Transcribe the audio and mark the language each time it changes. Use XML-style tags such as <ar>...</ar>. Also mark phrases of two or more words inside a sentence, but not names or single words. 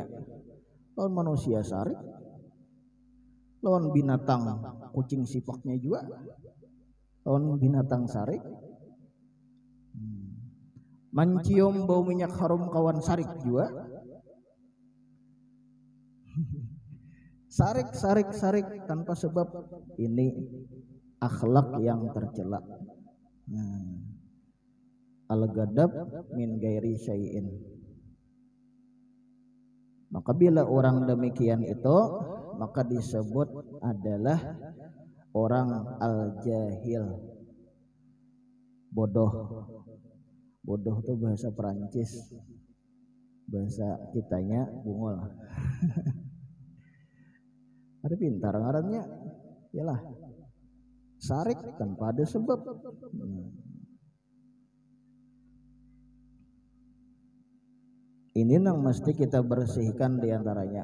<bjn>Lawan manusia sarik, lawan binatang kucing sipaknya juga, lawan binatang sarik. Mencium bau minyak harum kawan sarik juga. Sarik tanpa sebab, ini akhlak yang tercela.</bjn> <ar>الغضب من غير شيء.</ar> <bjn>Maka bila orang demikian itu, maka disebut adalah orang al-jahil, bodoh. Bodoh itu bahasa Perancis, bahasa kitanya bungol. Ada pintar ngarannya, yalah sarik tanpa ada sebab. Ini yang mesti kita bersihkan diantaranya.</bjn>